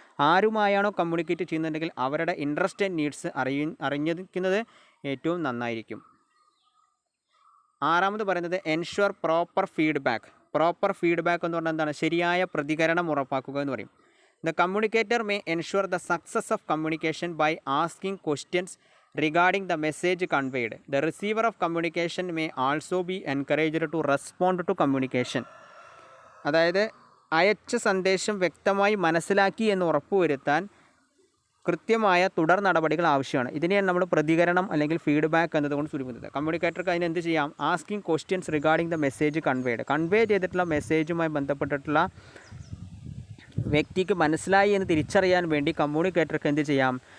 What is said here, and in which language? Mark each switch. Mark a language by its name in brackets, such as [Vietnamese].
[Malayalam] ആരുമായാണോ communicate ചെയ്യുന്നുണ്ടെങ്കിൽ അവരുടെ interest and needs അറിഞ്ഞിരിക്കുന്നത് ഏറ്റവും നന്നായിരിക്കും. ആറാമത് പറയുന്നത് [English] Ensure proper feedback. [Malayalam] Proper feedback എന്ന് പറഞ്ഞാൽ എന്താണ്? ശരിയായ പ്രതികരണം ഉറപ്പാക്കുക എന്ന് പറയും. [English] The communicator may ensure the success of communication by asking questions regarding the message conveyed. The receiver of communication may also be encouraged to respond to communication. [Malayalam] അതായത് അയച്ച സന്ദേശം വ്യക്തമായി മനസ്സിലാക്കി എന്ന് ഉറപ്പുവരുത്താൻ കൃത്യമായ തുടർ നടപടികൾ ആവശ്യമാണ്. ഇതിനെയാണ് നമ്മൾ പ്രതികരണം അല്ലെങ്കിൽ ഫീഡ്ബാക്ക് എന്നതുകൊണ്ട് ചുരുക്കുന്നത്. കമ്മ്യൂണിക്കേറ്റർക്ക് അതിന് എന്ത് ചെയ്യാം? [English] asking questions regarding the message [Malayalam] convey ചെയ്തിട്ടുള്ള മെസ്സേജുമായി ബന്ധപ്പെട്ടിട്ടുള്ള വ്യക്തിക്ക് മനസ്സിലായി എന്ന് തിരിച്ചറിയാൻ വേണ്ടി കമ്മ്യൂണിക്കേറ്റർക്ക് എന്ത് ചെയ്യാം?